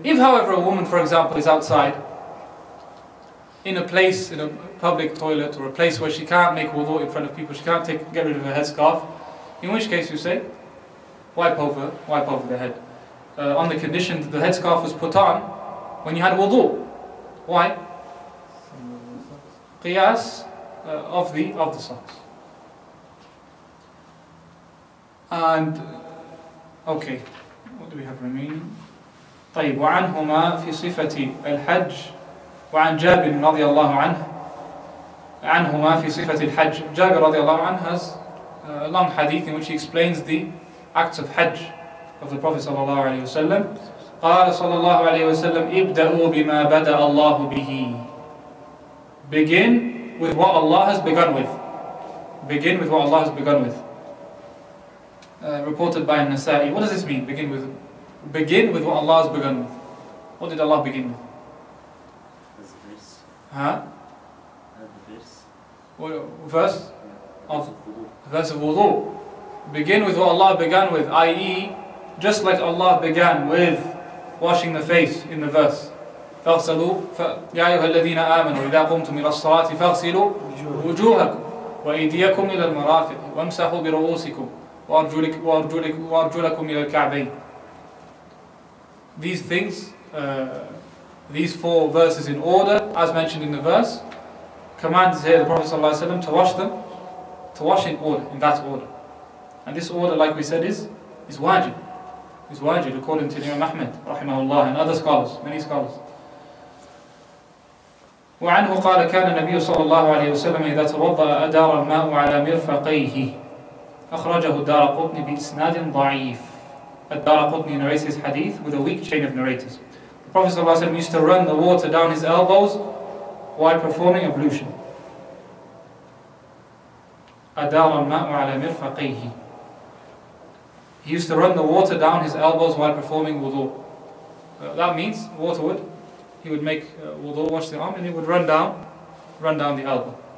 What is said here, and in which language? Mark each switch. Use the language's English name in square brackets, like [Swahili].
[English] If, however, a woman, for example, is outside in a place, in a public toilet, or a place where she can't make wudu in front of people, she can't get rid of her headscarf, in which case you say wipe over the head, on the condition that the headscarf was put on when you had wudu. Why? Qiyas of the socks. And okay, what do we have remaining? [Arabic] طيب وعنهما في صفة الحج وعن جابر رضي الله عنهما في صفة الحج. [English] Jabir [Arabic] رضي الله عنه [English] has a long hadith in which he explains the acts of Hajj of the Prophet [Arabic] صلى الله عليه وسلم. قال صلى الله عليه وسلم ابدأوا بما بدأ الله به. [English] Begin with what Allah has begun with. Begin with what Allah has begun with. Reported by An-Nasa'i. What does this mean? Begin with what Allah has begun with. What did Allah begin with? Huh? Verse of wudu. Begin with what Allah began with, i.e., just like Allah began with washing the face in the verse. [Arabic] فاغسلوا يا أيها الذين آمنوا إذا قمتم إلى الصلاة فاغسلوا وجوهكم وأيديكم إلى المرافق وامسحوا برؤوسكم وأرجلكم إلى الكعبين. [English] These things, these 4 verses in order, as mentioned in the verse, commands here the Prophet ﷺ to wash them, to wash in order, in that order. And this order, like we said, is wajib. Is wajib according to Imam Ahmad rahimahullah and other scholars, many scholars. [Arabic] وعنه قال كان النبي صلى الله عليه وسلم إذا توضأ أدار الماء على مرفقيه. أخرجه الدارقطني بإسناد ضعيف. [English] الدارقطني narrates his hadith with a weak chain of narrators. The Prophet ﷺ used to run the water down his elbows while performing ablution. أدار الماء على مرفقيه. He used to run the water down his elbows while performing wudu. That means he would make wudu, wash the arm, and he would run down the elbow.